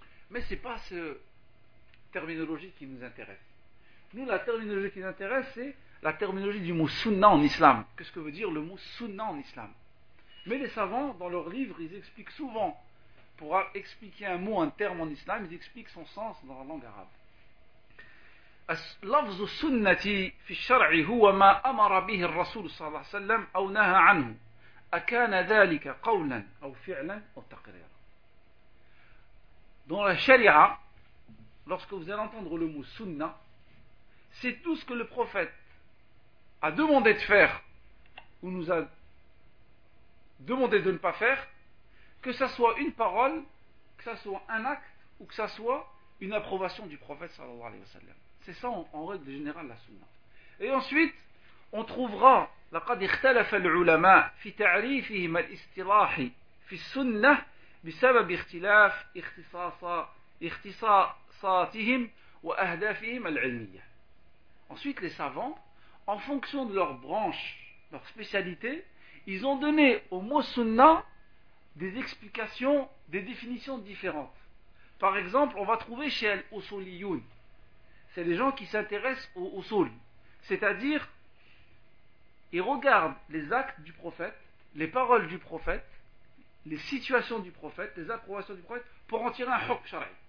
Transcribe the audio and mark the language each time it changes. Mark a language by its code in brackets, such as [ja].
[fr] Mais ce n'est pas cette terminologie qui nous intéresse. Nous, la terminologie qui nous intéresse, c'est la terminologie du mot sunna en islam. Qu'est-ce que veut dire le mot sunna en islam? Mais les savants, dans leurs livres, ils expliquent souvent, pour expliquer un mot, un terme en islam, ils expliquent son sens dans la langue arabe. [ar] لفظ سنة في الشرع هو ما أمر به الرسول صلى الله عليه وسلم أو نهى عنه أكان ذلك قولا أو فعلا أو تقريرا. [fr] Dans la charia, lorsque vous allez entendre le mot sunna, c'est tout ce que le prophète a demandé de faire ou nous a demandé de ne pas faire, que ça soit une parole, que ça soit un acte ou que ça soit une approbation du prophète [ar] صلى الله عليه وسلم. [fr] C'est ça en règle générale la sunna. Et ensuite, on trouvera [ar] لقد اختلف العلماء في تعريفهم الاصطلاح في السنة بسبب اختلاف اختصاصاتهم وأهدافهم العلمية. [fr] Ensuite, les savants, en fonction de leur branche, leur spécialité, ils ont donné au mot sunna des explications, des définitions différentes. Par exemple, on va trouver chez Al-Usuliyoun. C'est les gens qui s'intéressent au usul, c'est-à-dire ils regardent les actes du prophète, les paroles du prophète, les situations du prophète, les approbations du prophète, pour en tirer un hukm shar'i.